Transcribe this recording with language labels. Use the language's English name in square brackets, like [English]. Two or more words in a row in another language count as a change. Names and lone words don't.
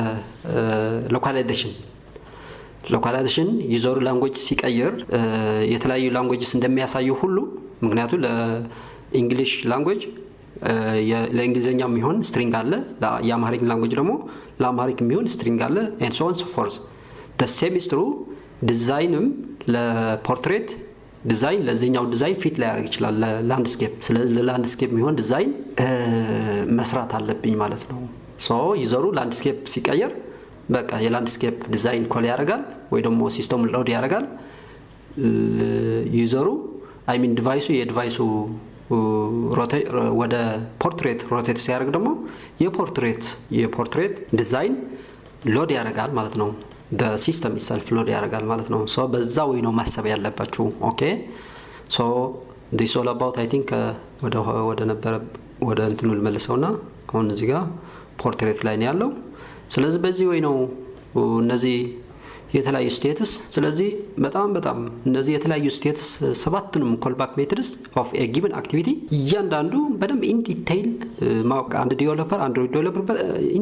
[Amharic] ሎካላይዜሽን ዩዘሩ ላንጉዌጅ ሲቀይር የተለያዩ ላንጉዌጅስ እንደሚያሳዩ ሁሉ ምክንያቱም ለእንግሊሽ ላንጉዌጅ ለእንግሊዘኛ የሚሆን ስትሪንግ አለ፣ የአማርኛ ላንጉዌጅ ደግሞ ለአማርኛ የሚሆን ስትሪንግ አለ and so on so forth the same is true ዲዛይንም ለፖርትሬት ዲዛይን ለዚህኛው ዲዛይን ፊት ላይ ያደርግ ይችላል ለላንድስኬፕ። ስለዚህ ለላንድስኬፕ የሚሆን ዲዛይን መስራት አለብኝ ማለት ነው። ሶ ዩዘሩ ላንድስኬፕ ሲቀየር በቃ የላንድስኬፕ ዲዛይን ኮል ያደርጋል ወይ ደግሞ ሲስተሙን ሎድ ያደርጋል። ዩዘሩ [English] I mean [Amharic] ዲቫይሱ የዲቫይሱ ወደ ፖርትሬት ሮቴት ሲያደርግ ደግሞ የፖርትሬት ዲዛይን ሎድ ያደርጋል ማለት ነው። [English] the system itself [Amharic] ሎድ ያደርጋል ማለት ነው። ሶ በዛ ወይ ነው ማሰብ ያለባችሁ። [English] okay so this all about I think [Amharic] ወደ ነበረ ወደ እንትኑ ልመልሰውና አሁን እዚህ ጋር ፖርትሬት ላይ ነው ያለው። ስለዚህ በዚህ ወይ ነው እነዚህ የተለያዩ ስቴትስ። ስለዚህ በጣም እነዚህ የተለያዩ ስቴትስ ሰባቱንም [English] callback methods of a given activity [Amharic] እያንዳንዱ በደንብ [English] in detail [Amharic] ማወቅ አንድ ዲቨሎፐር አንድሮይድ ዲቨሎፐር ኢን